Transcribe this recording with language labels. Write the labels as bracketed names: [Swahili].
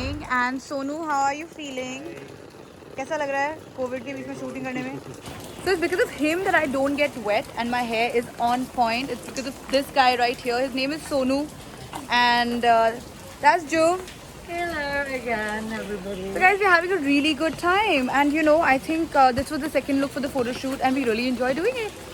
[English] And Sonu, how are you feeling? [Hindi] कैसा लग रहा है कोविड के बीच में शूटिंग करने में? [English] So it's because of him that I don't get wet and my hair is on point. It's because of this guy right here. His name is Sonu, and that's Joe. Hello again, everybody. So guys, we're having a really good time, and I think this was the second look for the photo shoot, and we really enjoy doing it.